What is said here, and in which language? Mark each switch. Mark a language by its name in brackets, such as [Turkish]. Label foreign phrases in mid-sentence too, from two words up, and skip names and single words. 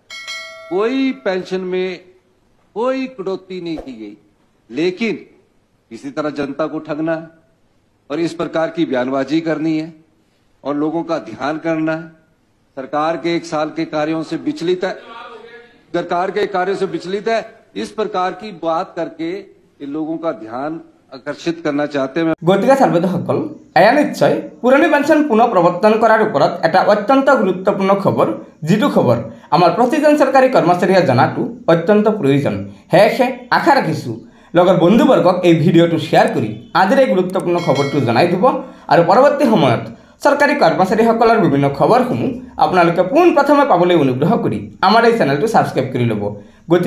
[Hindi] कोई पेंशन में कोई कटौती नहीं की गई, लेकिन किसी तरह जनता को ठगना है और इस प्रकार की बयानबाजी करनी है और लोगों का ध्यान करना है। सरकार के 1 साल के कार्यों से विचलित है, इस प्रकार की बात करके इन लोगों का ध्यान आकर्षित करना चाहते हैं। [Assamese] গতিকে সৰ্বদসকল এয়া নিশ্চয় পুৰণি পেঞ্চন পুনৰ প্ৰৱৰ্তন কৰাৰ ওপৰত এটা অত্যন্ত গুৰুত্বপূৰ্ণ খবৰ, যিটো খবৰ আমাৰ প্ৰতিজন চৰকাৰী কৰ্মচাৰীয়ে জনাটো অত্যন্ত প্ৰয়োজন। সেয়েহে আশা ৰাখিছোঁ লগৰ বন্ধুবৰ্গক এই ভিডিঅ'টো শ্বেয়াৰ কৰি আজিৰ এই গুৰুত্বপূৰ্ণ খবৰটো জনাই দিব আৰু পৰৱৰ্তী সময়ত চৰকাৰী কৰ্মচাৰীসকলৰ বিভিন্ন খবৰসমূহ আপোনালোকে পোনপ্ৰথমে পাবলৈ অনুগ্ৰহ কৰি আমাৰ এই চেনেলটো সাবস্ক্ৰাইব কৰি ল'ব।